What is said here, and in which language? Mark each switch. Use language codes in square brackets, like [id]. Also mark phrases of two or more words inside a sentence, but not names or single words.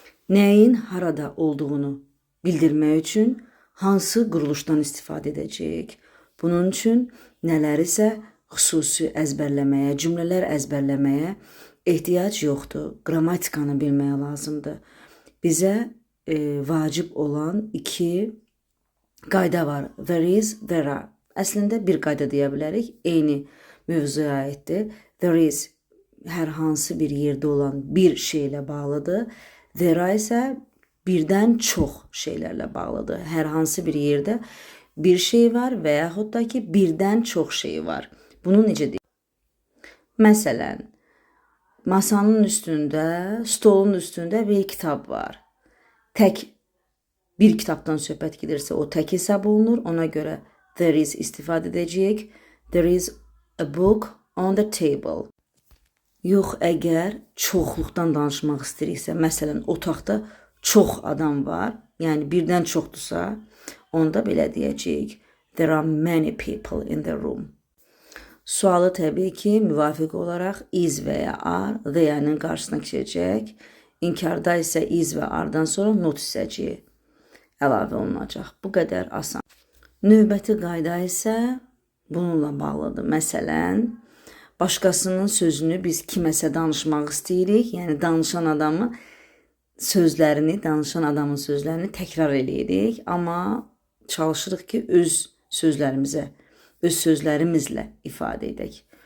[az] Nəyin harada olduğunu bildirmək üçün hansı quruluşdan istifadə edəcəyik? Bunun üçün nələr isə xüsusi əzbərləməyə, cümlələr əzbərləməyə ehtiyac yoxdur. Qrammatikanı bilməyə lazımdır. Bizə, e, vacib olan iki qayda var. [en] There is, there are. [az] Əslində bir qayda deyə bilərik. Eyni mövzuya aiddir. [en] There is [az] hər hansı bir yerdə olan bir şeylə bağlıdır. [en] There are [az] isə birdən çox şeylərlə bağlıdır. Hər hansı bir yerdə bir şey var və yaxud da ki, birdən çox şey var. Bunu necə deyək? Məsələn, masanın üstündə, stolun üstündə bir kitab var. Tək bir kitabdan söhbət gedirsə, o tək hesab olunur. Ona görə [en] there is [az] istifadə edəcəyik. [en] There is a book on the table. [az] Yox, əgər çoxluqdan danışmaq istəyiriksə, məsələn, otaqda çox adam var, yəni birdən çoxdursa, onda belə deyəcəyik. [en] There are many people in the room. [az] Sualı təbii ki, müvafiq olaraq is və ya are, the-nin qarşısına keçəcək. İnkarda isə is və are-dan sonra not hissəciyi əlavə olunacaq. Bu qədər asan. Növbəti qayda isə bununla bağlıdır. Məsələn, başqasının sözünü biz kiməsə danışmaq istəyirik, yəni danışan adamı, sözlərini, danışan adamın sözlərini təkrar eləyirik, amma çalışırıq ki, öz sözlərimizə, öz sözlərimizlə ifadə edək.